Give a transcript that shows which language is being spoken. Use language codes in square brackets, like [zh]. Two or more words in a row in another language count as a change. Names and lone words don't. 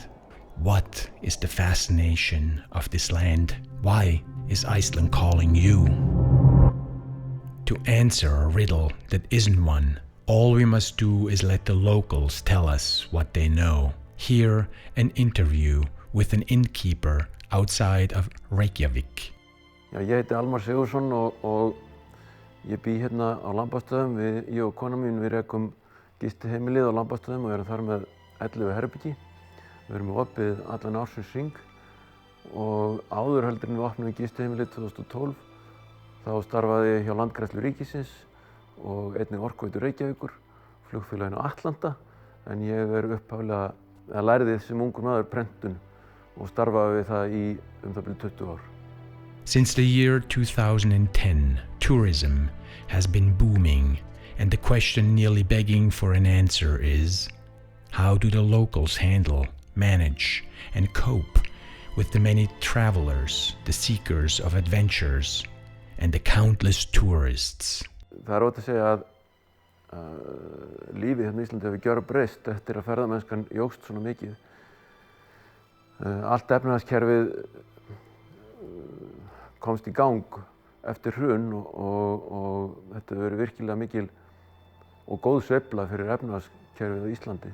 [en] What is the fascination of this land? Why is Iceland calling you? To answer a riddle that isn't one, all we must do is let the locals tell us what they know. Hear an interview with an innkeeper outside of Reykjavík. [is] Já, ég heiti Almar Sigurðsson og ég bý hérna á Lambastöðum. Ég og kona mín við rekum gistiheimilið á Lambastöðum og erum þar með 11 herbergi. Við erum opið allan ársins hring og áður heldur en við opnum gistiheimilið 2012 þá starfaði ég hjá Landgræðslu ríkisins og einnig Orkuveitu Reykjavíkur, flugfélaginu Atlanta, en ég upphaflega lærði sem ungur maður prentun og starfaði við það í það bil 20 ár. [en] Since the year 2010, tourism has been booming, and the question nearly begging for an answer is, how do the locals handle, manage, and cope with the many travelers, the seekers of adventures, and the countless tourists? [is] Það óhætt að segja að lífið hérna í Íslandi hefur gjörbreyst eftir að ferðamennskan jókst svona mikið. Allt efnahagskerfið komst í gang eftir hrun og þetta hefur verið virkilega mikil og góð sveifla fyrir efnahagskerfið á Íslandi.